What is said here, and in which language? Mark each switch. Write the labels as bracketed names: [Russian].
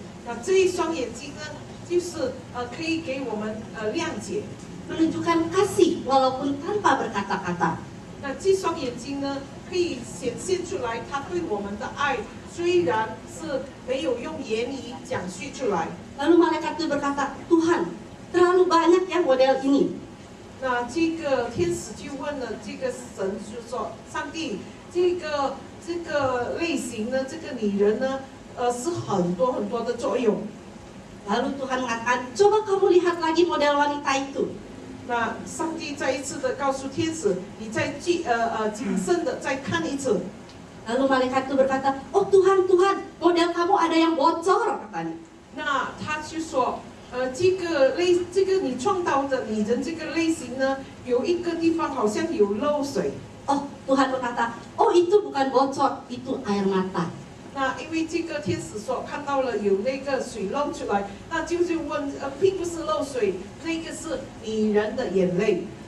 [Chinese] 那这一双眼睛呢，就是可以给我们谅解。 [Indonesian] Menunjukkan kasih walaupun tanpa berkata-kata. [Chinese] 那这双眼睛呢，可以显现出来他对我们的爱，虽然是没有用言语讲述出来。 [Indonesian] Lalu malaikat itu berkata, Tuhan, terlalu banyak ya model ini. [Chinese] 那这个天使就问了这个神，就说：上帝，这个类型呢，这个女人呢，是很多的作用。 [Indonesian] Lalu Tuhan mengatakan, coba kamu lihat lagi model wanita itu. [Chinese] 那上帝再一次的告诉天使，你再谨慎的再看一次。 [Indonesian] Lalu malaikat itu berkata, oh Tuhan, Tuhan, model kamu ada yang bocor, katanya. [Chinese] 那他就说，这个你创造的女人这个类型呢，有一个地方好像有漏水。 [Indonesian] Oh, Tuhan berkata, oh itu bukan bocor, itu air mata. [Chinese] 那因为这个天使说看到了有那个水漏出来，那就问，并不是漏水，那个是女人的眼泪。